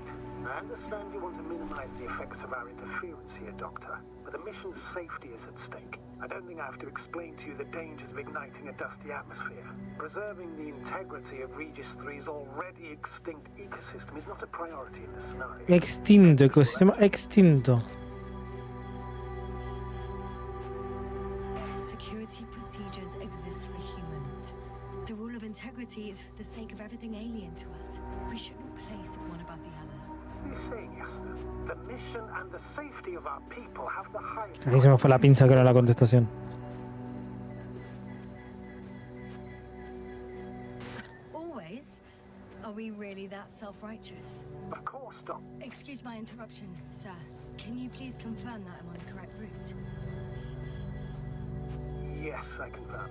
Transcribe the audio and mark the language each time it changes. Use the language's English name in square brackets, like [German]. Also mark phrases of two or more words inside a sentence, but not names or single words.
[English] I understand you want to minimize the effects of our interference here, Doctor, but the mission's safety is at stake. I don't think I have to explain to you the dangers of igniting a dusty atmosphere. Preserving the integrity of Regis III's already extinct ecosystem is not a priority in this scenario. [Spanish] Extinto, ecosistema extinto. [English] Security procedures exist for humans. The rule of integrity is for the sake of everything alien to us. We shouldn't place one above the other. What are you saying, Yasna? The mission and the safety of our people have the highest. [Spanish] Ahí se me fue la pinza que era la contestación. [English] Always? Are we really that self-righteous? Of course, Doc. Excuse my interruption, sir. Can you please confirm that I'm on the correct route? Yes, I confirm.